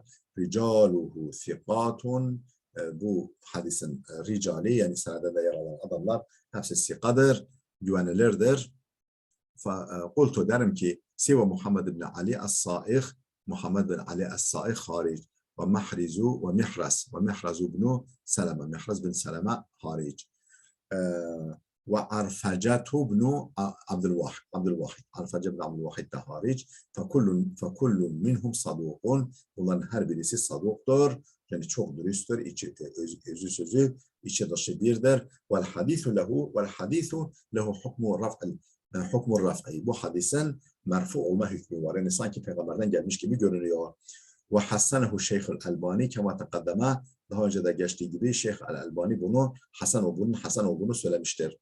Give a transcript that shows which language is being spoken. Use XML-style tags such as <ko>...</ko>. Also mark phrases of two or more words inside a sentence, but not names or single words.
<ar>رجاله ثقات.</ar> <tr>Bu hadisin ricali, yani senede yer alan adamlar hepsi sikadır, güvenilirdir. Kultu derim ki Siva Muhammed ibn Ali as-Sa'ih, Muhammed bin Ali as-Sa'ih hariç.</tr> <ar>ومحرز ومحرز بن سلمة محرز بن سلمة خارج وعرفجة بن عبد الواحد عرفجة بن عبد الواحid</ar> <tr>de hariç</tr> <ar>فكل منهم صدوق</ar> <tr>bunların her birisi saduktur yani çok dürüsttür özü sözü içi dışı birdir</tr> <ar>والحديث له حكم الرفع</ar> <tr>bu hadisin merfu olma hükmü var yani sanki peygamberden gelmiş gibi görünüyor</tr> <ar>وحسنه الشيخ الألباني كما تقدم</ar> <tr>daha önce de geçtiği gibi Şeyh Albani bunu Hasan olduğunu söylemiştir.</tr>